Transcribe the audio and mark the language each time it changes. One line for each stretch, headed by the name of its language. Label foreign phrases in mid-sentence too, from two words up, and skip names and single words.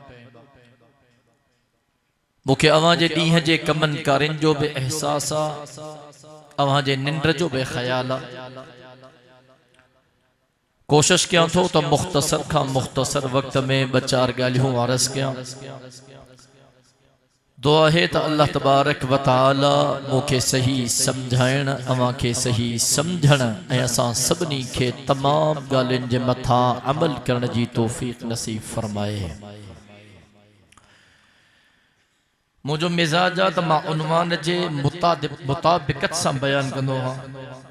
Sindhi: मुखे अवां जे ॾींहं जे कमन कारिन जो भी एहसास आहे, अवां जे निंड जो भी ख्याल आहे। कोशिश कयां थो त मुख्तसर खां मुख्तसर वक्त में 2-4 ॻाल्हियूं अर्ज़ कयां। दुआ है त अल्लाह
Arabic: تبارك وتعالى
Sindhi: मुखे सही समझाइण, अवां खे सही समझण ऐं असां सभिनी खे तमाम ॻाल्हियुनि जे मथां अमल करण जी तौफ़ीक़ नसीब फरमाए। मुझो मिजाज आहे त मां उन्वान जे मुताबिकत सां बयान कंदो आहियां।